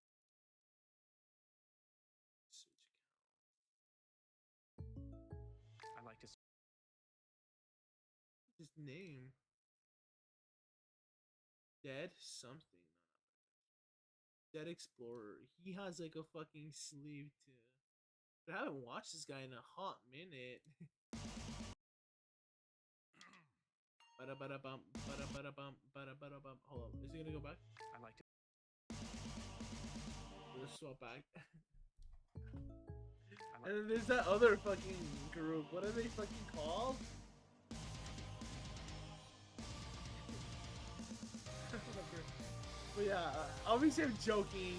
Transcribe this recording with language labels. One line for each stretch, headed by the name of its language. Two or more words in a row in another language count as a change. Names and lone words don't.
English: I like to His name. Dead something. Dead Explorer. He has like a fucking sleeve too. But I haven't watched this guy in a hot minute. Bada bada bump, bada bada bump, bada bada bump. Hold on, is he gonna go back? I like to. Let's swap back. And then there's that other fucking group. What are they fucking called? But yeah, obviously I'm joking.